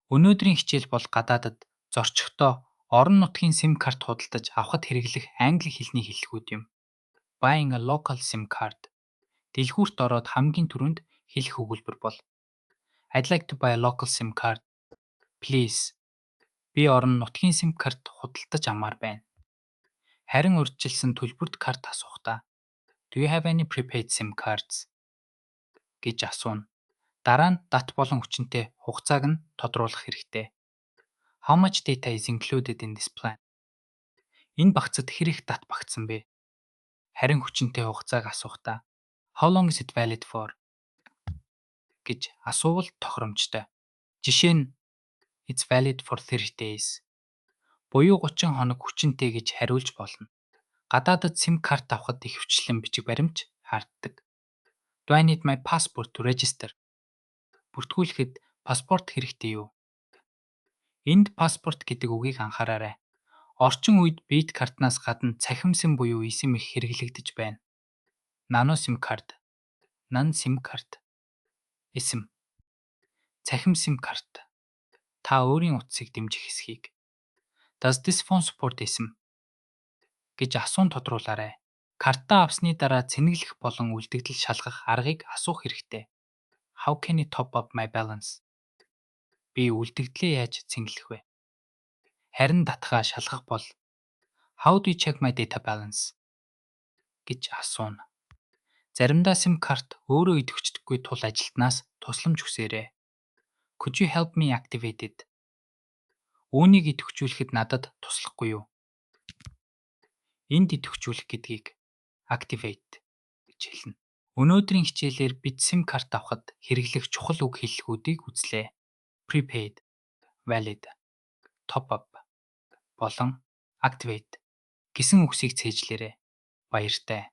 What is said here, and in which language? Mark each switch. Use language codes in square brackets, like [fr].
[mn] Өнөөдрийн хичээл бол гадаадад зорчихдоо орон нутгийн SIM карт худалдаж авахд хэрэглэх англи хэлний хэллэгүүд юм. [en] Buying a local SIM card. [mn] Дэлгүүрт ороод хамгийн түрүүнд хэлэх өгүүлбэр бол [en] I'd like to buy a local SIM card. Please. [mn] Би орон нутгийн SIM карт худалдаж амаар байна. Харин урьдчилсан төлбөрт карт асуухдаа [en] Do you have any prepaid SIM cards? [mn] гэж асууна. Дараа нь дат болон хүчинтэй хугацааг нь тодруулах хэрэгтэй. [en] How much data is included in this plan? [mn] Энэ багцад хэр их дат багтсан бэ? Харин хүчинтэй хугацааг асуухдаа [en] How long is it valid for? [mn] гэж асуувал тохиромжтой. Жишээ нь [en] It's valid for 30 days. [mn] Буюу 30 хоног хүчинтэй гэж хариулж болно. Гадаадад SIM карт авахд их хвчлэн бичиг баримт хаарддаг. [en] Do I need my passport to register? [mn] Бүртгүүлэхэд паспорт хэрэгтэй юу? Энд паспорт гэдэг үгийг анхаараарай. Орчин үед бит картнаас гадна цахим SIM буюу eSIM их хэрэглэгдэж байна. [en] Nano SIM card, non SIM card, eSIM, [mn] цахим SIM карт. Та өөрийн утсыг дэмжих хэсгийг [en] Does this phone support eSIM? [mn] гэж асуун тодруулаарай. Картаа авсны дараа цэнэглэх болон үлдэгдэл шалгах аргыг асуух хэрэгтэй. [en] How can I top up my balance? [mn] Би үлдэгдлээ яаж цэнгэлэх вэ? Харин татгаа шалгах бол [en] How do you check my data balance? [mn] гэж асууна. Заримдаа SIM карт өөрөө идэвхждэггүй тул ажилтнаас тусламж хүсээрэй. [en] Could you help me activate it? [mn] Үүнийг идэвхжүүлэхэд надад туслахгүй юу? Энд идэвхжүүлэх гэдгийг activate гэж хэлнэ. Өнөөдрийн хичээлээр бид SIM карт авахд хэрэглэх чухал үг хэллэгүүдийг үзлээ. Prepaid, valid, top up болон activate гэсэн үгсийг цээжлээрэй. Баяртай.